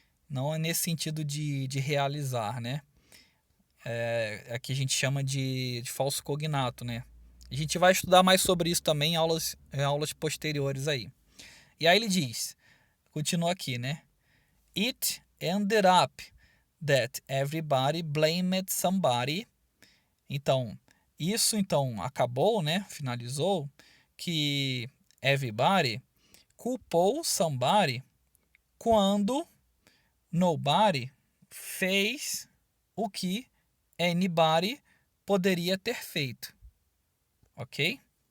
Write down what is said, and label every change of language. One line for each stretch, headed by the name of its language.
Portuguese: Não é nesse sentido de realizar, né? Aqui a gente chama de falso cognato, né? A gente vai estudar mais sobre isso também em aulas posteriores aí. E aí ele diz, continua aqui, né?
English: It ended up that everybody blamed somebody.
Portuguese: Então, isso então acabou, né? Finalizou que everybody culpou somebody quando nobody fez o que anybody poderia ter feito, ok?